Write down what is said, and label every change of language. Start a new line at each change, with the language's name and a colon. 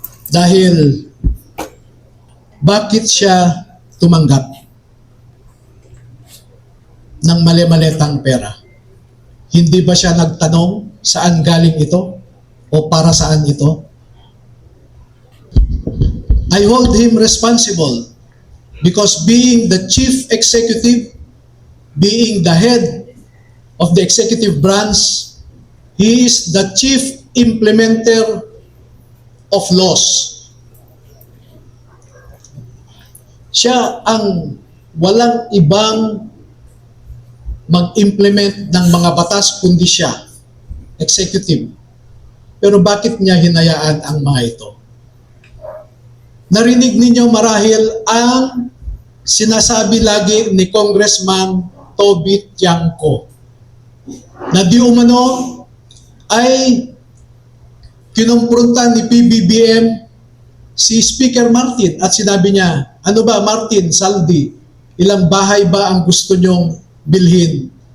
Filipino: Dahil bakit siya tumanggap ng mali-maletang pera? Hindi ba siya nagtanong saan galing ito o para saan ito?
English: I hold him responsible because being the chief executive, being the head of the executive branch, he is the chief implementer of laws.
Filipino: Siya ang walang ibang mag-implement ng mga batas kundi siya, executive. Pero bakit niya hinayaan ang mga ito? Narinig ninyo marahil ang sinasabi lagi ni Congressman Toby Tiangco na di umano ay kinumpronta ni PBBM si Speaker Martin at sinabi niya, ano ba Martin, Saldi, ilang bahay ba ang gusto nyong bilhin?